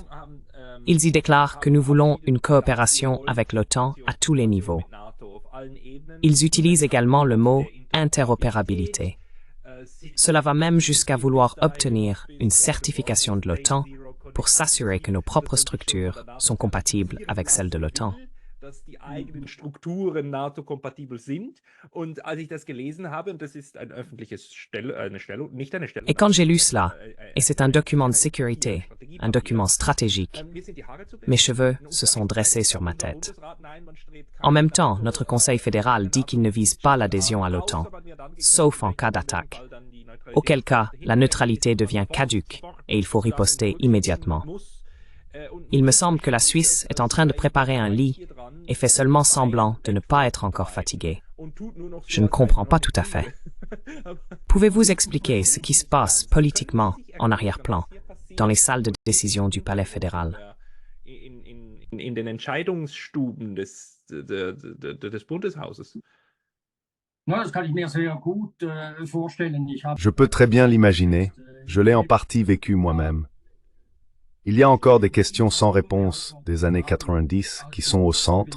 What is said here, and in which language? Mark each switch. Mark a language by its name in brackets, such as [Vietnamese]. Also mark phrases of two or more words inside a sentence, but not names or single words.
[French] Ils y déclarent que nous voulons une coopération avec l'OTAN à tous les niveaux. Ils utilisent également le mot « interopérabilité ». Cela va même jusqu'à vouloir obtenir une certification de l'OTAN pour s'assurer que nos propres structures sont compatibles avec celles de l'OTAN. [German] dass die eigenen Strukturen NATO-kompatibel sind. Und als ich das gelesen habe, und das ist ein öffentliches nicht eine Stellungnahme. [French] Et quand j'ai lu cela, et c'est un document de sécurité, un document stratégique, mes cheveux se sont dressés sur ma tête. En même temps, notre Conseil fédéral dit qu'il ne vise pas l'adhésion à l'OTAN, sauf en cas d'attaque. Auquel cas, la neutralité devient caduque et il faut riposter immédiatement. Il me semble que la Suisse est en train de préparer un lit et fait seulement semblant de ne pas être encore fatiguée. Je ne comprends pas tout à fait. Pouvez-vous expliquer ce qui se passe politiquement en arrière-plan, dans les salles de décision du Palais fédéral? [German] In den Entscheidungsstuben des Bundeshauses. [French] Je peux très bien l'imaginer, je l'ai en partie vécu moi-même. Il y a encore des questions sans réponse des années 90 qui sont au centre.